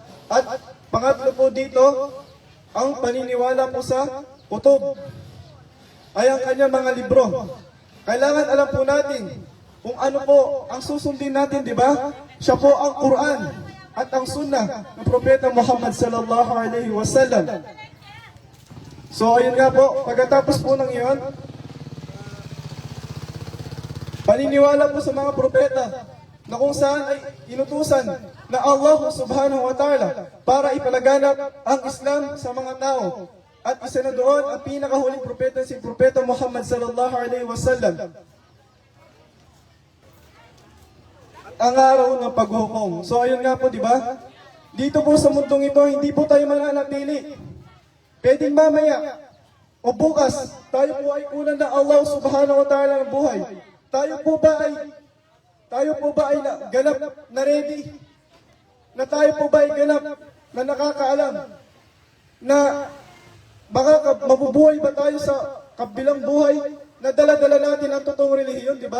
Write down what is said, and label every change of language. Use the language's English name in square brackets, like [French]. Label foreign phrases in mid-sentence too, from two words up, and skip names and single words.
[Filipino] At pangatlo po dito, ang paniniwala po sa kutub, ay ang kanyang mga libro. Kailangan alam po natin kung ano po ang susundin natin, di ba? Siya po ang Quran at ang Sunnah ng Propeta Muhammad [Arabic] صلى الله عليه وسلم. [Filipino] So ayun nga po, pagkatapos po ng iyon, paniniwala po sa mga propeta na kung saan ay inutusan na Allah [Arabic] سبحانه وتعالى [Filipino] para ipalaganap ang Islam sa mga tao. At isa na doon, ang pinakahuling propeta si Propeta Muhammad [Arabic] صلى الله عليه وسلم. [Filipino] Ang araw ng paghukom. So ayun nga po, di ba? Dito po sa mundong ito, hindi po tayo mananatili. Pwedeng mamaya o bukas, tayo po ay kunan na Allah [Arabic] سبحانه وتعالى [Filipino] ng buhay. Tayo po ba ay ganap na ready? Na tayo po ba ay ganap na nakakaalam? Na baka mabubuhay ba tayo sa kabilang buhay na dala-dala natin ang totoong relihiyon, di ba?